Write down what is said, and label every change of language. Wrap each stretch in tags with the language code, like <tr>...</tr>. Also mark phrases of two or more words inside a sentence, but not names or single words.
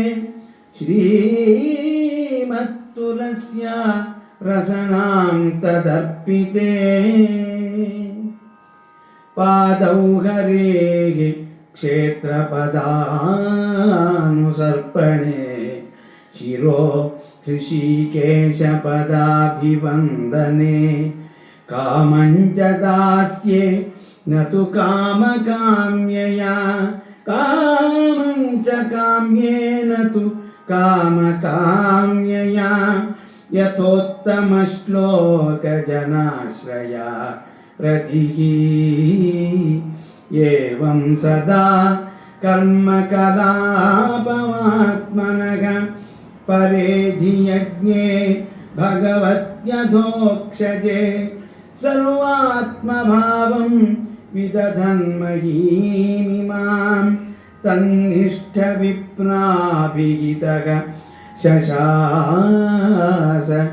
<sa>ಶ್ರೀಮತ್ತುಲಸ್ಯ ರಸನಾಂ ತದರ್ಪಿತೆ ಪಾದೌ ಹರೇಃ ಕ್ಷೇತ್ರಪದಾನುಸರ್ಪಣೆ ಶಿರೋ ಹೃಷಿಕೇಶಪದಾಭಿವಂದನೆ ಕಾಮಂಚ ದಾಸ್ಯೆ ನ ತು ಕಾಮಕಾಮ್ಯಯಾ ಕಾಮಂಚ ಕಾಮ್ಯೇನ ತು ಕಾಮಕಾಮ್ಯಯಾ ಯಥೋತ್ತಮಶ್ಲೋಕಜನಾಶ್ರಯ ರತಿಃ ಏವಂ ಸದಾ ಕರ್ಮಕಲಾಪಮಾತ್ಮನಃ ಪರೇಧಿ ಯಜ್ಞೆ ಭಗವತ್ಯಧೋಕ್ಷಜೆ ಸರ್ವಾತ್ಮಭಾವಂ ವಿದಧನ್ಮಹೀಮಿಮಾಂ ತನ್ನಿಷ್ಠ ವಿಪ್ರಾಭಿಹಿತಃ ಶಶಾಸ</sa>